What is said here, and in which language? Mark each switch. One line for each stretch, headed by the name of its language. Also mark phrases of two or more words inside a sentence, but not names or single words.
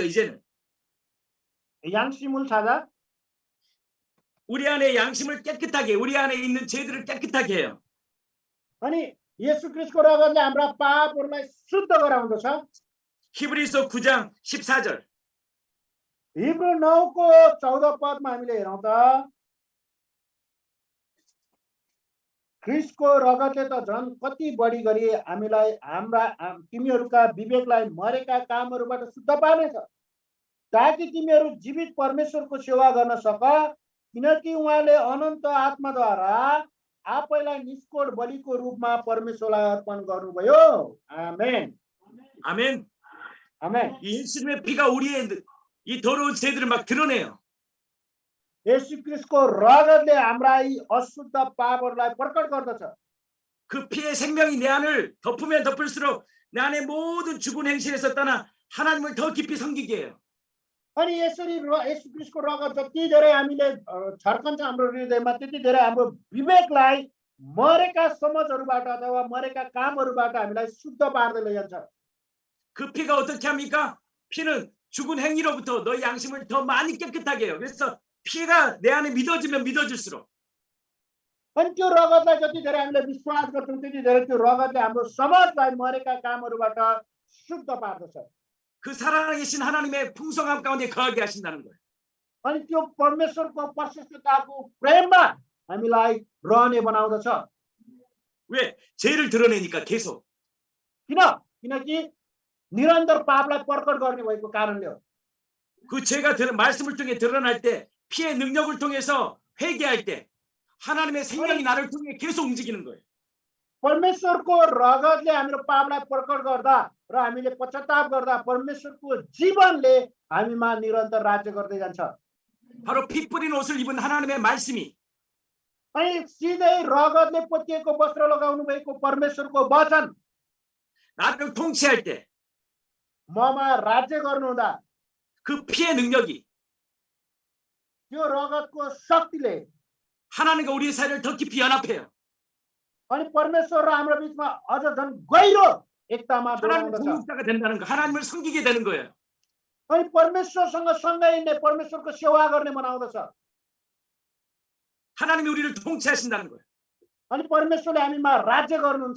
Korean: 이제는 양심을 찾아 우리 안에 양심을 깨끗하게, 우리 안에 있는 죄들을 깨끗하게 해요.
Nepali: अनि येशू ख्रीष्टको रगतले हाम्रा पापहरूलाई शुद्ध गराउँदछ।
Korean: 히브리서 9장 14절.
Nepali: हिब्रू 9को 14 पदमा हामीले हेरौँ त, ख्रीष्टको रगतले त झन् कति बढी गरी हामीलाई तिमीहरूका विवेकलाई मरेका कामहरूबाट शुद्ध पार्नेछ, ताकि तिमीहरू जीवित परमेश्वरको सेवा गर्न सक, किनकि उहाँले अनन्त आत्माद्वारा आफैलाई निष्कोट बलिको रूपमा परमेश्वरलाई अर्पण गर्नुभयो। आमेन
Korean: 아멘.
Nepali: आमेन।
Korean: 이 예수님의 피가 우리의 이 더러운 죄들을 막 드러내요.
Nepali: येशू ख्रीष्टको रगतले हाम्रा यी अशुद्ध पापहरूलाई प्रकट गर्दछ।
Korean: 그 피의 생명이 내 안을 덮으면 덮을수록 내 안에 모든 죽은 행실에서 떠나 하나님을 더 깊이 섬기게 해요.
Nepali: अनि यसरी येशू ख्रीष्टको रगत जति धेरै हामीले छर्कन्छ हाम्रो हृदयमा, त्यति धेरै हाम्रो विवेकलाई मरेका समझहरूबाट अथवा मरेका कामहरूबाट हामीलाई शुद्ध पार्दै लैजान्छ।
Korean: 그 피가 어떻게 합니까? 피는 죽은 행위로부터 너의 양심을 더 많이 깨끗하게 해요. 그래서 피가 내 안에 믿어지면 믿어질수록
Nepali: अनि त्यो रगतलाई जति धेरै हामीले विश्वास गर्छौँ त्यति धेरै त्यो रगतले हाम्रो समाजलाई मरेका कामहरूबाट शुद्ध पार्दछ।
Korean: 그 살아계신 하나님의 풍성함 가운데 거하게 하신다는 거예요.
Nepali: अनि त्यो परमेश्वरको प्रशस्तताको प्रेममा हामीलाई रहने बनाउँदछ।
Korean: 왜? 죄를 드러내니까 계속.
Nepali: किनकि निरन्तर पापलाई प्रकट गर्ने भएको कारणले हो।
Korean: 그 죄가 말씀을 통해 드러날 때 피의 능력을 통해서 회개할 때 하나님의 생명이 나를 통해 계속 움직이는 거예요.
Nepali: परमेश्वरको रगतले हाम्रो पापलाई प्रकट गर्दा र हामीले पश्चाताप गर्दा परमेश्वरको जीवनले हामीमा निरन्तर राज्य गर्दै जान्छ।
Korean: 바로 피 뿌린 옷을 입은 하나님의 말씀이
Nepali: अनि सिधै रगतले पोतिएको वस्त्र लगाउनु भएको परमेश्वरको वचन
Korean: 나를 통치할 때
Nepali: ममा राज्य गर्नुहुँदा
Korean: 그 피의 능력이
Nepali: त्यो रगतको शक्तिले
Korean: 하나님과 우리의 사이를 더 깊이 연합해요.
Nepali: अनि परमेश्वर र हाम्रो बीचमा अझ झन् गहिरो एकतामा
Korean: 하나님의
Nepali: जोडाउँदछ।
Korean: 동역자가 된다는 거, 하나님을 섬기게 되는 거예요.
Nepali: अनि परमेश्वरसँग सँगै हिँड्ने, परमेश्वरको सेवा गर्ने बनाउँदछ।
Korean: 하나님이 우리를 통치하신다는 거예요.
Nepali: अनि परमेश्वरले हामीमा राज्य गर्नुहुन्छ।